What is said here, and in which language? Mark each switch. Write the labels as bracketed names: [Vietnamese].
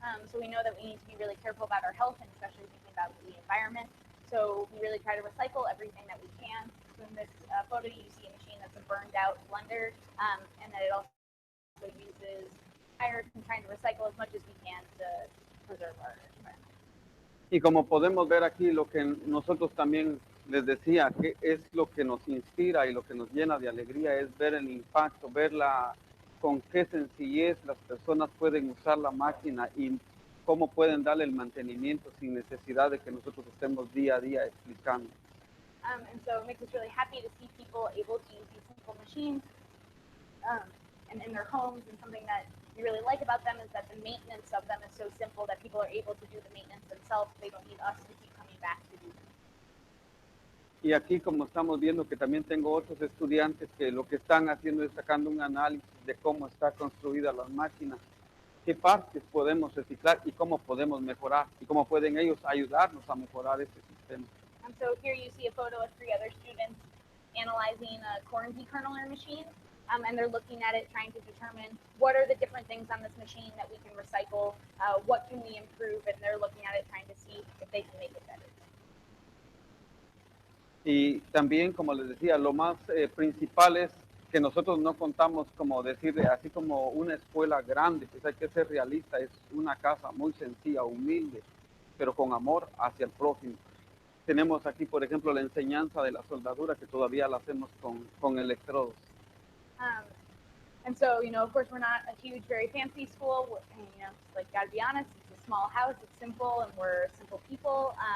[English] So we know that we need to be really careful about our health, and especially thinking about the environment. So we really try to recycle everything that we can. So in this photo, you see a machine that's a burned out blender, and that it also uses tires and trying to recycle as much as we can to preserve our environment. [Spanish] Y como podemos ver aquí, lo que nosotros también les decía, que es lo que nos inspira y lo que nos llena de alegría, es ver el impacto, ver con qué sencillez las personas pueden usar la máquina y cómo pueden darle el mantenimiento sin necesidad de que nosotros estemos día a día explicando. [English] And so it makes us really happy to see people able to use these simple machines and in their homes. And something that we really like about them is that the maintenance of them is so simple that people are able to do the maintenance themselves. They don't need us to keep coming back to do them. [Spanish] Y aquí, como estamos viendo, que también tengo otros estudiantes que lo que están haciendo es sacando un análisis de cómo está construida la máquina, qué partes podemos reciclar y cómo podemos mejorar y cómo pueden ellos ayudarnos a mejorar este sistema. [English] And so here you see a photo of 3 other students analyzing a corn dekerneler machine, and they're looking at it, trying to determine what are the different things on this machine that we can recycle, what can we improve, and they're looking at it, trying to see if they can make it better. [Spanish] Y también, como les decía, lo más principal es que nosotros no contamos, como decir, así como una escuela grande, pues hay que ser realista, es una casa muy sencilla, humilde, pero con amor hacia el prójimo. Tenemos aquí, por ejemplo, la enseñanza de la soldadura, que todavía la hacemos con electrodos. [English] And so, of course, we're not a huge, very fancy school. Like, gotta be honest, it's a small house, it's simple, and we're simple people.